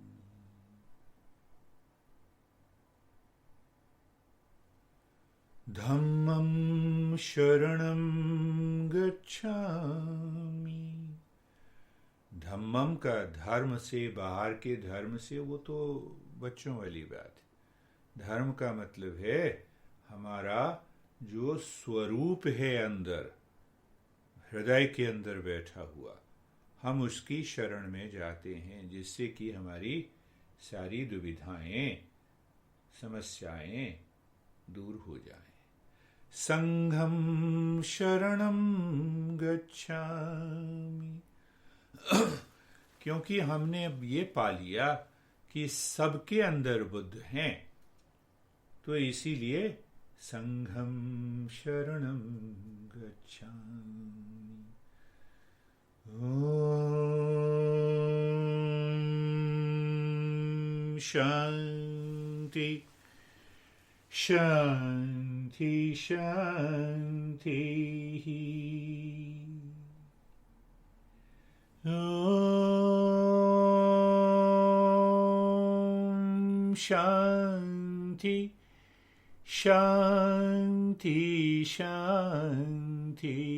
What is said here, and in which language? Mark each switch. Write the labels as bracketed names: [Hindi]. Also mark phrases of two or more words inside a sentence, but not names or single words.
[Pali] धम्मं शरणं गच्छामि। [Hindi] धम्मम का धर्म से, बाहर के धर्म से, वो तो बच्चों वाली बात है। धर्म का मतलब है हमारा जो स्वरूप है अंदर, हृदय के अंदर बैठा हुआ, हम उसकी शरण में जाते हैं, जिससे कि हमारी सारी दुविधाएं, समस्याएं दूर हो जाएं। [Pali] संघम शरणम गच्छामि। [Hindi] क्योंकि हमने अब ये पा लिया कि सबके अंदर बुद्ध हैं, तो इसीलिए [Pali] संघम शरणम गच्छामि। [Sanskrit] ओम शांति शांति शांति। ओम शांति शांति शांति।